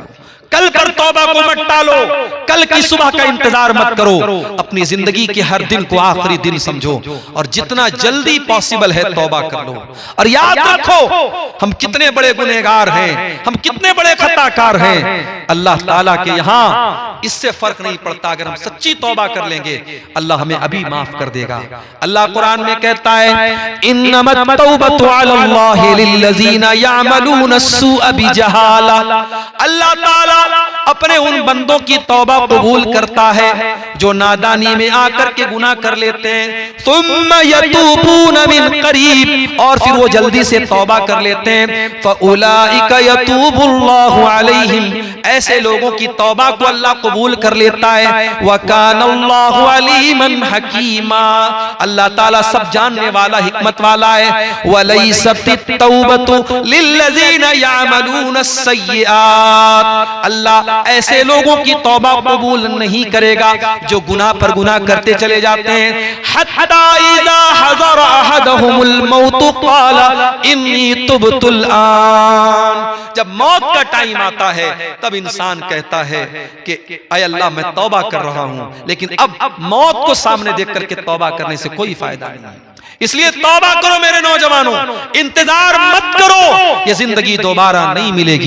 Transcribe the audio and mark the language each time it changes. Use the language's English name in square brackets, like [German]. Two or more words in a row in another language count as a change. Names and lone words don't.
[Hindi] कल पर तौबा को मत टालो, कल की सुबह का इंतजार मत करो, अपनी जिंदगी के हर दिन को आखिरी दिन समझो और जितना जल्दी पॉसिबल है तौबा कर लो। और याद रखो हम कितने बड़े गुनहगार हैं, हम कितने बड़े खताकार हैं। अल्लाह ताला के यहाँ इससे फर्क नहीं पड़ता, अगर हम सच्ची तौबा कर लेंगे अल्लाह हमें अभी माफ कर देगा। अल्लाह कुरान में कहता है [Arabic] إنما التوبة على الله للذين يعملون السوء بجهالة. [Hindi] अल्लाह ताला अपने उन बंदों की तौबा कबूल करता है जो नादानी में आकर के गुनाह कर लेते हैं, [Arabic] ثم يتوبون من قريب, [Hindi] और फिर वो जल्दी से तौबा कर लेते हैं, [Arabic] فأولئك يتوب الله عليهم, [Hindi] ऐसे लोगों की तौबा को अल्लाह कबूल कर लेता है। [Arabic] وكان الله عليما حكيما, [Hindi] अल्लाह ताला सब जानने वाला हिकमत वाला है। [Arabic] وليست التوبة للذين يعملون السيئات, [Hindi] अल्लाह ऐसे लोगों की तौबा कबूल नहीं करेगा जो गुनाह पर गुनाह करते चले जाते हैं। [Arabic] حتى إذا حضر أحدهم الموت قال إني تبت الآن, [Hindi] जब मौत का टाइम आता है तब इंसान कहता है कि ऐ अल्लाह मैं तौबा कर रहा हूं, लेकिन अब मौत को सामने देख करके तौबा करने से कोई फायदा नहीं है। इसलिए तौबा करो मेरे नौजवानों, इंतजार मत करो, ये जिंदगी दोबारा नहीं मिलेगी।